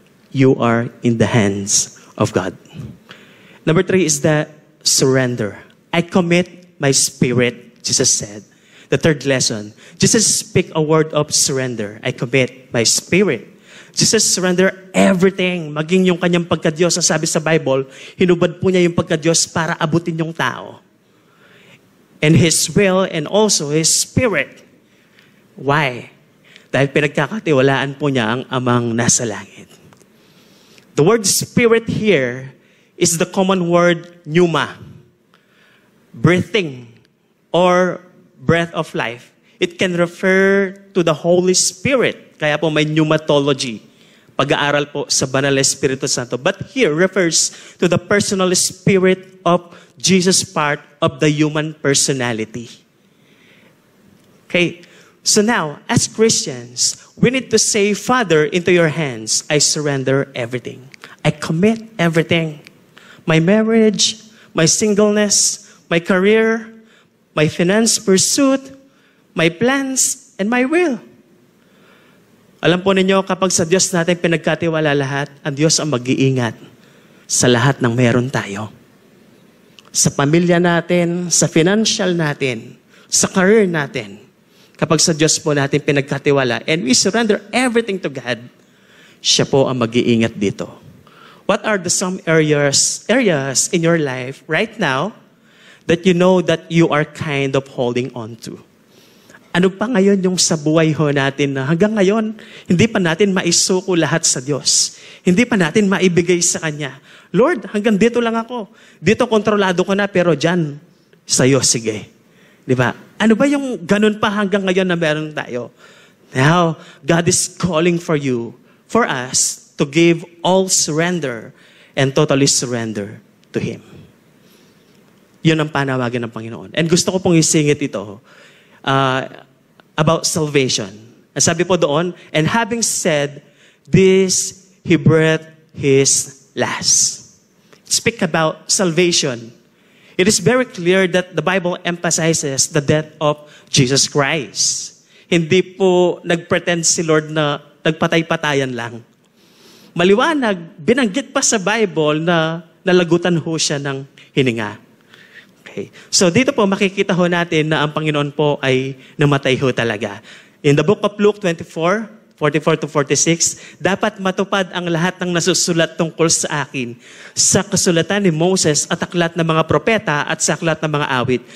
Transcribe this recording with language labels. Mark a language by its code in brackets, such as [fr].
[en] You are in the hands of God. Number 3 is that surrender. I commit my spirit, Jesus said. The third lesson, Jesus speak a word of surrender. I commit my spirit. Jesus surrender everything, [tl] maging yung kanyang pagka-Diyos. Ang sabi sa Bible, hinubad po niya yung pagka-Diyos para abutin yung tao. [en] And His will and also His spirit. Why? [tl] Dahil pinagkakatiwalaan po niya ang Amang nasa langit. [en] The word spirit here is the common word pneuma. Breathing or breath of life. It can refer to the Holy Spirit. [tl] Kaya po may pneumatology. Pag-aaral po sa Banal na Espiritu Santo. [en] But here refers to the personal spirit of Jesus, part of the human personality. Okay. So now, as Christians, we need to say, Father, into your hands, I surrender everything. I commit everything. My marriage, my singleness, my career, my finance pursuit, my plans, and my will. [tl] Alam po ninyo, kapag sa Diyos natin pinagkatiwala lahat, ang Diyos ang mag-iingat sa lahat ng meron tayo. sa pamilya natin, sa financial natin, sa career natin, kapag sa Diyos po natin pinagkatiwala [en] and we surrender everything to God, [tl] siya po ang mag-iingat dito. [en] What are the some areas in your life right now that you know that you are kind of holding on to? [tl] Ano pa ngayon yung sa buhay ho natin na hanggang ngayon, hindi pa natin maisuko lahat sa Diyos. Hindi pa natin maibigay sa Kanya. Lord, hanggang dito lang ako. Dito kontrolado ko na, pero dyan, sa'yo, sige. Di ba? Ano ba yung ganun pa hanggang ngayon na meron tayo? [en] Now, God is calling for you, for us, to give all surrender and totally surrender to Him. [tl] Yun ang panawagan ng Panginoon. And gusto ko pong isingit ito [en] about salvation. [tl] Ang sabi po doon, [en] and having said this, He breathed His last. Speak about salvation. It is very clear that the Bible emphasizes the death of Jesus Christ. [tl] Hindi po nagpretend si Lord na nagpatay-patayan lang. Maliwanag, binanggit pa sa Bible na nalagutan ho siya ng hininga. Okay. So dito po makikita ho natin na ang Panginoon po ay namatay ho talaga. [en] In the book of Luke 24:44-46, [tl] dapat matupad ang lahat ng nasusulat tungkol sa akin sa kasulatan ni Moses at aklat ng mga propeta at sa aklat ng mga awit.